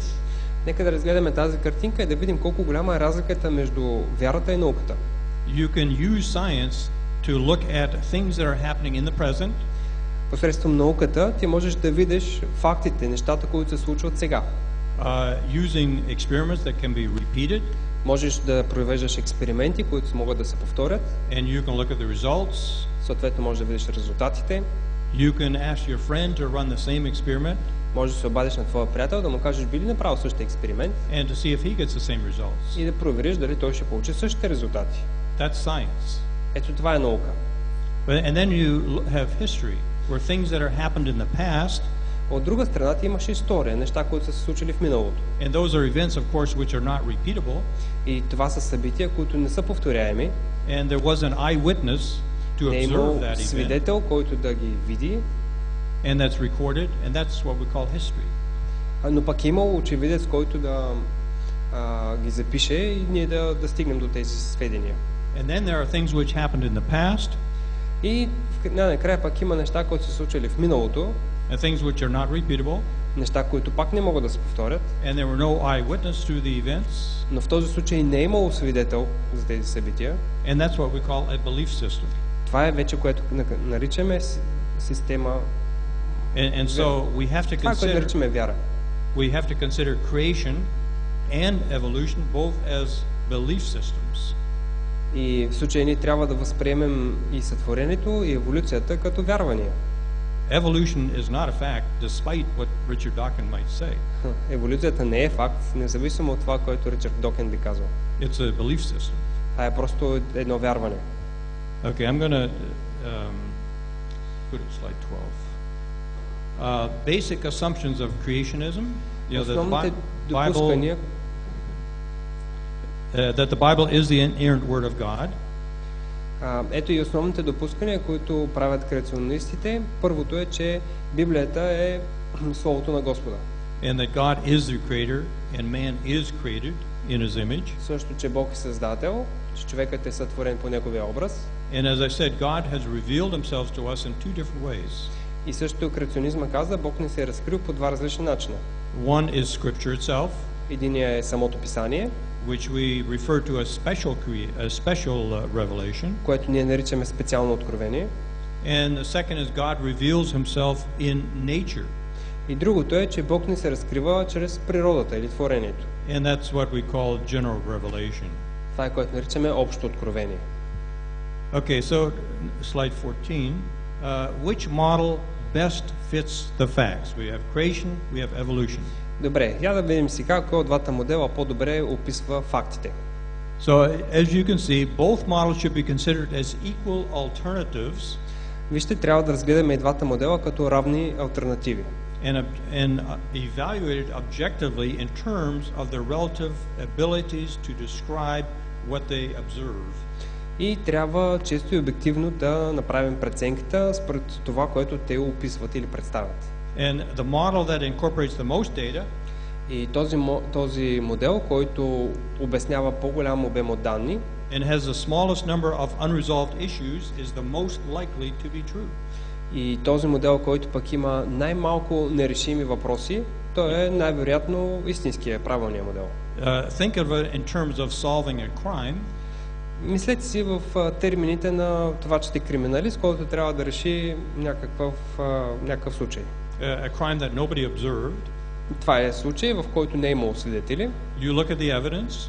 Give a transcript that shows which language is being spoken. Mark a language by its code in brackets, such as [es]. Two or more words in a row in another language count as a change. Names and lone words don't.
[bg] Нека да разгледаме тази картинка и да видим колко голяма е разликата между вярата и науката. [en] You can use science to look at things that are happening in the present. [bg] Посредством науката ти можеш да видиш фактите, нещата, които се случват сега. [en] Using experiments that can be repeated. [bg] Можеш да провеждаш експерименти, които могат да се повторят. [en] And you can look at the results. [bg] Съответно можеш да видиш резултатите. [en] You can ask your friend to run the same experiment. [bg] Можеш да се обадиш на твоя приятел, да му кажеш би ли направил същия експеримент. [en] And to see if he gets the same results. [bg] И да провериш дали той ще получи същите резултати. [en] That's science. [bg] Ето това е наука. [en] And then you have history, where things that are happened in the past. [bg] От друга страна ти имаш история, неща, които са се случили в миналото. [en] And those are events, of course, which are not repeatable. [bg] И това са събития, които не са повторяеми. [en] And there was an eyewitness to observe that event. [bg] Свидетел, който да ги види. [en] And that's recorded, and that's what we call history. [bg] Но пък е имал очевидец, който да ги запише и ние да стигнем до тези сведения. [en] And then there are things which happened in the past. [bg] И накрая пък има неща, които се случили в миналото. [en] And things which are not repeatable. [bg] Неща, които пак не могат да се повторят. [en] And there were no eyewitness to the events. [bg] Но в този случай не е имало свидетел за тези събития. [en] And that's what we call a belief system. [bg] Това е вече, което наричаме система. [en] And so we have to [bg] това, което наричаме вяра. [en] We have to consider creation and evolution both as belief systems. [bg] И в случая ние трябва да възприемем и сътворението, и еволюцията като вярвания. [en] Evolution is not a fact, despite what Richard Dawkins might say. [bg] Еволюцията не е факт, независимо от това, което Ричард Докен би казал. [en] It's a belief system. [bg] Това е просто едно вярване. [en] Okay, I'm going to go to slide 12. Basic assumptions of creationism. [bg] Основните допускания, [en] that the Bible is the inerrant word of God. [bg] Ето и основните допускания, които правят креационистите. Първото е, че Библията е Словото на Господа. [en] And that God is the creator and man is created in his image. [bg] Също, че Бог е създател, че човекът е сътворен по неговия образ. [en] And as I said, God has revealed himself to us in two different ways. [bg] И също креационизма каза, Бог ни се е разкрил по два различни начина. [en] One is Scripture itself, [bg] Единият е самото писание, [en] which we refer to as special revelation. [bg] което ние наричаме специално откровение. [en] And the second is God reveals himself in nature. [bg] И другото е, че Бог ни се разкрива чрез природата или творението. [en] And that's what we call general revelation. [bg] Това е, което наричаме общо откровение. [en] Okay, so slide 14. Which model best fits the facts? We have creation, we have evolution. [bg] Добре, я да видим сега кой от двата модела по-добре описва фактите. [en] So, as you can see, both models should be considered as equal alternatives. [bg] Вижте, трябва да разгледаме и двата модела като равни алтернативи. [en] And evaluated objectively in terms of their relative abilities to describe what they observe. [bg] И трябва често и обективно да направим преценката според това, което те описват или представят. [en] And the model that incorporates the most data [bg] И този модел, който обяснява по-голям обем от данни [en] and has the smallest number of unresolved issues is the most likely to be true. [bg] и този модел, който пък има най-малко нерешими въпроси, той е най-вероятно истинския, правилният модел. [en] Think of it in terms of solving a crime. [bg] Мислете си в термините на това, че сте криминалист, който трябва да реши някакъв случай. [en] A crime that nobody observed. [bg] Това е случай, в който не е имало свидетели. [en] You look at the evidence.